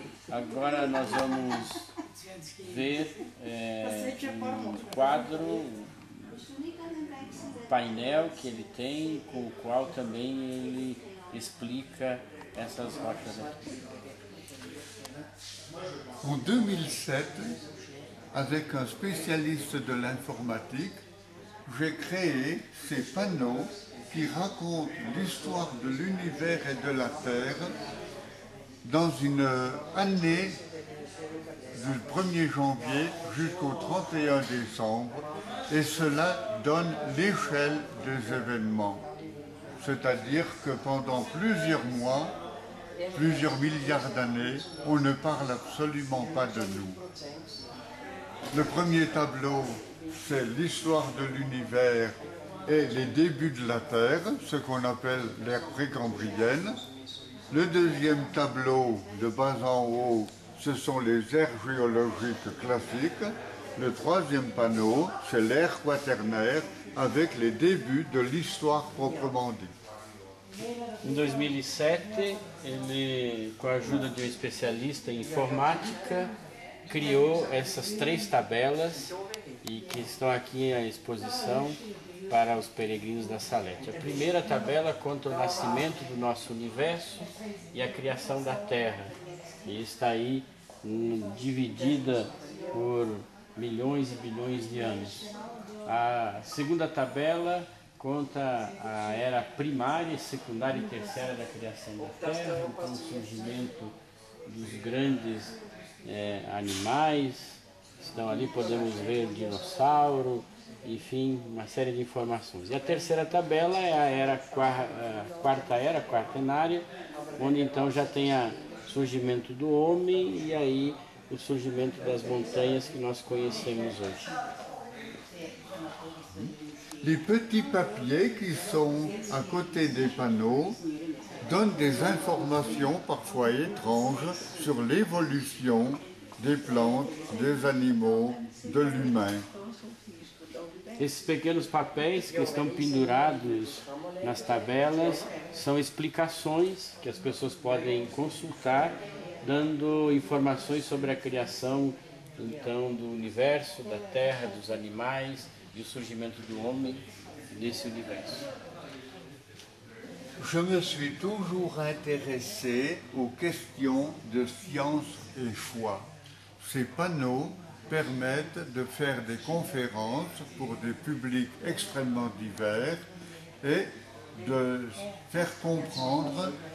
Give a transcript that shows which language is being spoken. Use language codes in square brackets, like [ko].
[pt] Agora nós vamos ver um quadro, um painel que ele tem, com o qual também ele explica essas rochas aqui. [fr] En 2007, avec un spécialiste de l'informatique, j'ai créé ces panneaux qui racontent l'histoire de l'univers et de la Terre dans une année du 1er janvier jusqu'au 31 décembre, et cela donne l'échelle des événements. C'est-à-dire que pendant plusieurs mois, plusieurs milliards d'années, on ne parle absolument pas de nous. Le premier tableau, c'est l'histoire de l'univers et les débuts de la Terre, ce qu'on appelle l'ère précambrienne. Le deuxième tableau, de bas en haut, ce sont les ères géologiques classiques. Le troisième panneau, c'est l'ère quaternaire, avec les débuts de l'histoire proprement dite. [pt] Em 2007, ele, com a ajuda de um especialista em informática, criou essas três tabelas e que estão aqui à exposição para os peregrinos da Salete. A primeira tabela conta o nascimento do nosso universo e a criação da Terra, e está aí dividida por milhões e bilhões de anos. A segunda tabela conta a era primária, secundária e terciária da criação da Terra, então o surgimento dos grandes animais, estão ali, podemos ver dinossauro, enfim, uma série de informações. E a terceira tabela é a quarta era, quaternária, onde então já tem o surgimento do homem e aí o surgimento das montanhas que nós conhecemos hoje. [fr] Les petits papiers qui sont à côté des panneaux donnent des informations parfois étranges sur l'évolution des plantes, des animaux, de l'humain. [pt] Esses pequenos papéis que estão pendurados nas tabelas são explicações que as pessoas podem consultar, dando informações sobre a criação então do universo, da terra, dos animais e o surgimento do homem nesse universo. [fr] Je me suis toujours intéressé aux questions de science et foi. Ces panneaux permettent de faire des conférences pour des publics extrêmement divers et de faire comprendre